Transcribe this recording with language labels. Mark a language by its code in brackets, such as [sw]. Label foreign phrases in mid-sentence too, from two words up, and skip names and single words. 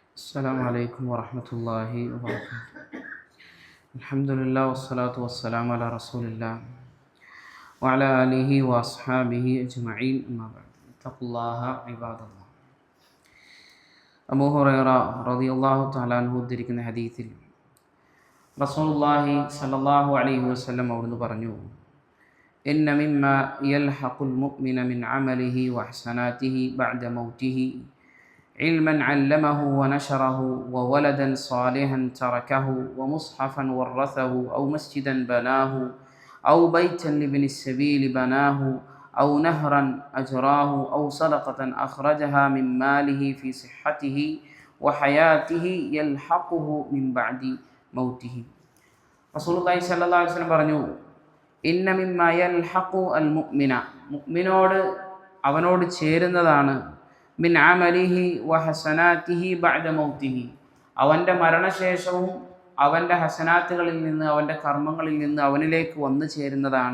[ar] السلام عليكم ورحمة الله وبركاته. الحمد لله والصلاة والسلام على رسول الله وعلى آله وأصحابه أجمعين أما بعد اتقوا الله عباد الله. [ml] അബൂ ഹുറൈറ [ar] رضي الله تعالى عنه [ml] ഉദ്ധരിക്കുന്ന ഹദീസിൽ റസൂലുള്ളാഹി [ar] صلى الله عليه وسلم [ml] അവിടുന്ന് പറഞ്ഞു, [ar] إن مما يلحق المؤمن من عمله وحسناته بعد موته علما علمه ونشره وولدا صالحا تركه ومصحفا ورثه أو مسجدا بناه أو بيتا لابن السبيل بناه أو نهرا أجراه أو صدقة أخرجها من ماله في صحته وحياته يلحقه من بعد موته. رسول الله صلى الله عليه وسلم [ml] പറഞ്ഞു, [ar] إن مما يلحق المؤمن, [ml] മുഅ്മിനോട് അവനോട് ചേരുന്നതാണ് [ar] من عمله وحسناته بعد موته, [ml] അവൻ്റെ മരണശേഷവും അവൻ്റെ ഹസനാത്തുകളിൽ നിന്ന് അവൻ്റെ കർമ്മങ്ങളിൽ നിന്ന് അവനിലേക്ക് വന്നു ചേരുന്നതാണ്.